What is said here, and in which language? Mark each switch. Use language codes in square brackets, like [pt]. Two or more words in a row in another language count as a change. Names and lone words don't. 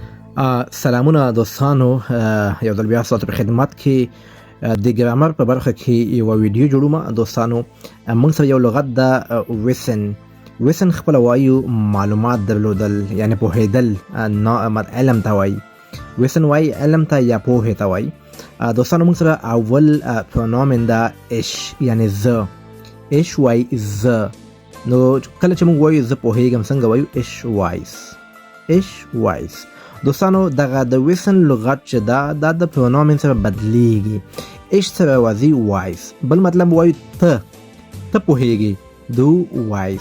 [ps] سلامونه دوستانو، یو ځل بیا ستاسو په خدمت کې د ګرامر په برخه کې یو ویډیو جوړوم. دوستانو موږ سره یو لغت د وسن خپل وایو معلومات درلودل، یعنی پوهیدل، علم ته وایي. وسن وایي علم ته یا پوهې ته وایي. دوستانو موږ سره اول پرونومن دا اش، یعنی ز. اش وایي ز. نو کله چې موږ وایو زه پوهیږم څنګه وایو؟ [de] ich weiß. [ps] دوستانو دغه د وسن لغت چې دا د پرونومن سره بدلیږي. اش سره راځي وایس. بل مطلب وایو ته پوهیږي، [de] du weißt.